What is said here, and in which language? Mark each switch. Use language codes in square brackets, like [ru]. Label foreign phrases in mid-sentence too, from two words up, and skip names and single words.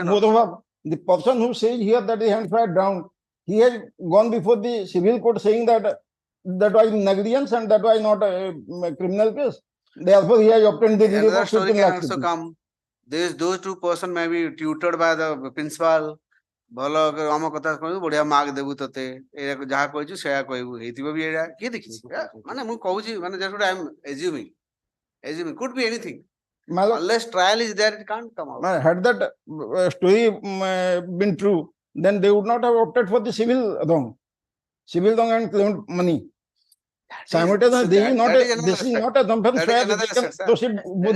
[en] The person who says here that the hands were drowned, he has gone before the civil court saying that that was negligence and that was not a criminal case. Therefore, he has obtained the relief Another of story 15 can lakhs also rupees. come. Those two persons may be tutored by the principal. [or] ଭଲ ଆମ କଥା କହିବୁ ବଢିଆ ମାର୍କ ଦେବୁ ତତେ ଏଇଟା ଯାହା କହିଛୁ ସେଇଆ କହିବୁ ହେଇଥିବ ବି ଏଇଟା କିଏ ଦେଖିଛି ମାନେ ମୁଁ କହୁଛି ମାନେ [en] just what I am assuming could be anything. Unless trial is there, it can't come out. Had that story been true, then they would not have opted for the civil wrong and claimed money. Simultaneously, this is not a offense where they can proceed with the